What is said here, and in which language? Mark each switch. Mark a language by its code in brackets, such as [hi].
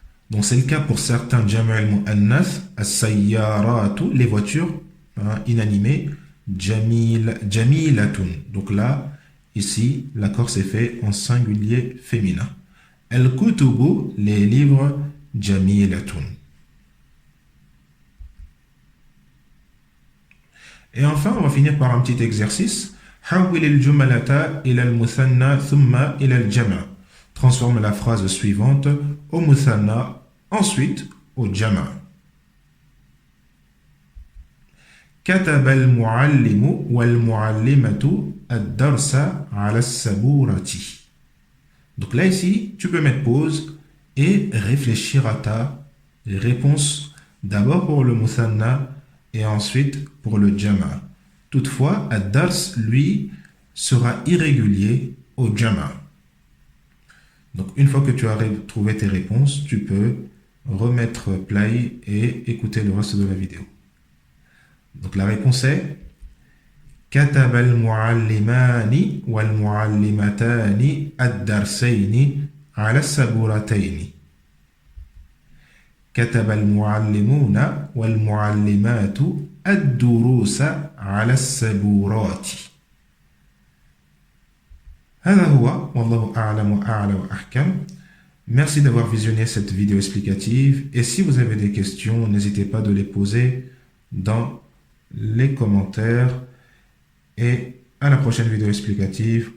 [fr] Donc c'est le cas pour certains jam'al muannath, as-sayyaratu, les voitures inanimées, jamilatun. Donc là, ici, l'accord s'est fait en singulier féminin. Al-kutubu, les livres, jamilatun. Et enfin, on va finir par un petit exercice. [ar] حول الجملة إلى المثنى ثم إلى الجمع. [fr] Transforme la phrase suivante au muthanna, ensuite au jama'. [ar] كتب المعلم والمعلمة الدرس على السبورة. [fr] Donc là ici, tu peux mettre pause et réfléchir à ta réponse d'abord pour le muthanna et ensuite pour le jama'. Toutefois, ad-dars, lui, sera irrégulier au jama'. Donc, une fois que tu as trouvé tes réponses, tu peux remettre play et écouter le reste de la vidéo. Donc, la réponse est [ar] كتب المعلمان والمعلمتان الدرسين على السبورتين. كتب المعلمون والمعلمات الدروس على السبورات. هذا هو والله أعلم وأعلى وأحكم. [fr] Merci d'avoir visionné cette vidéo explicative et si vous avez des questions, n'hésitez pas de les poser dans les commentaires et à la prochaine vidéo explicative.